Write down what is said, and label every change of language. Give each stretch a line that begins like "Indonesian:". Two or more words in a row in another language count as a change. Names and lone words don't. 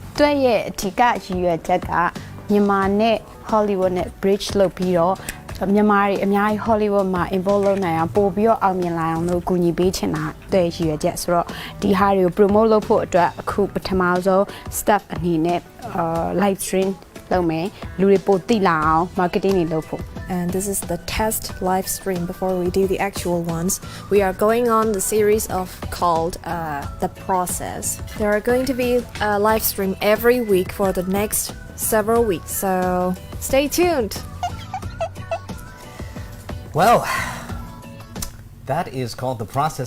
Burmese: တွဲရဲ့အဓိကရည်ရွယ်ချက်ကမြန်မာနဲ့ Hollywood နဲ့ bridge လုပ်ပြီးတော့မြန်မာတွေအများကြီး Hollywood မှာ involve လုပ်နိုင်အောင်ပို့ပြီးတော့အောင်မြင်လာအောင်လို့ကူညီပေးချင်တာတဲ့ရည်ရွယ်ချက်ဆိုတော့ဒီဟာတွေကို promote လုပ်ဖို့အတွက်အခုပထမဆုံး staff အနေနဲ့
English: live stream
Burmese: လုပ်မယ်လူတွေပိုသိလာအောင် marketing တွေလုပ်ဖို့
English: And this is the test live stream before we do the actual ones. We are going on the series of called The Process. There are going to be a live stream every week for the next several weeks. So stay tuned. Well, that is called The Process.